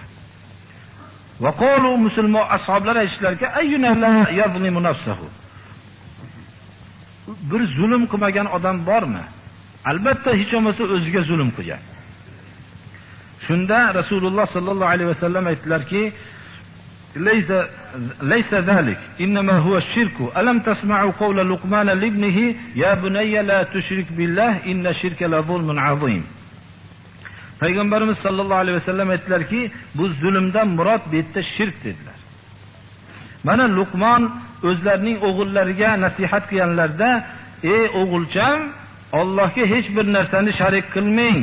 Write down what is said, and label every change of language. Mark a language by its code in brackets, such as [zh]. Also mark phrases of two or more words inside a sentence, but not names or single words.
[ar] وقالوا, [uz] musulmon ashoblar aytishlarki, [ar] أيّنا لا يظلم نفسه. [uz] Bir zulm qilmagan odam bormi? Albatta hech bo'lmasa o'ziga zulm qilgan. Shunda Rasululloh [ar] صلى الله عليه وسلم [uz] aytdilarki, [ar] ليس ذلك، إنما هو شرك. ألم تسمعوا قول لقمان لابنه، يا بني لا تشرك بالله، إن الشرك لظلم عظيم. [uz] Payg'ambarimiz [ar] صلى الله عليه وسلم [uz] aytdilarki, bu zulmdan murod bu yerda shirk dedilar. Mana Luqman o'zlarining o'g'illariga nasihat qilganlarda, ey o'g'ilcham, Allohga hech bir narsani sharik qilmang.